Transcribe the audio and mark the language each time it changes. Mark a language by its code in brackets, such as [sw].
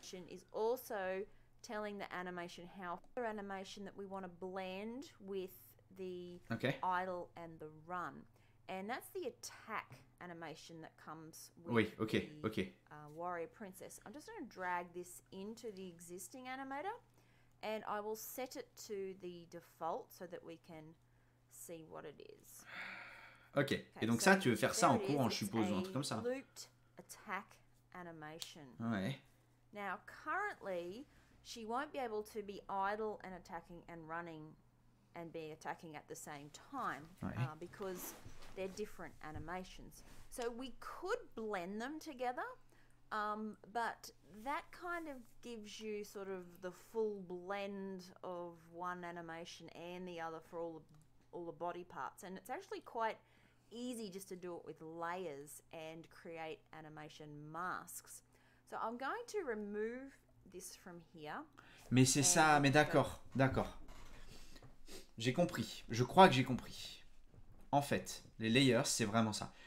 [en] Is also telling the animation how animation that we want to blend with the idle and the run, and that's the attack animation that comes with the warrior princess. I'm just going to drag this into the existing animator, and I will set it to the default so that we can see what it is. Ok. [fr] Et donc ça, tu veux faire ça en courant, je suppose, ou un truc comme ça. [en] Looped attack animation. [fr] Ouais. [en] Now, currently, she won't be able to be idle and attacking and running and be attacking at the same time because they're different animations. So we could blend them together, but that kind of gives you sort of the full blend of one animation and the other for all the body parts. And it's actually quite easy just to do it with layers and create animation masks. So I'm going to remove this from here. [fr] Mais c'est ça, mais d'accord. J'ai compris. Je crois que j'ai compris. En fait, les layers, c'est vraiment ça.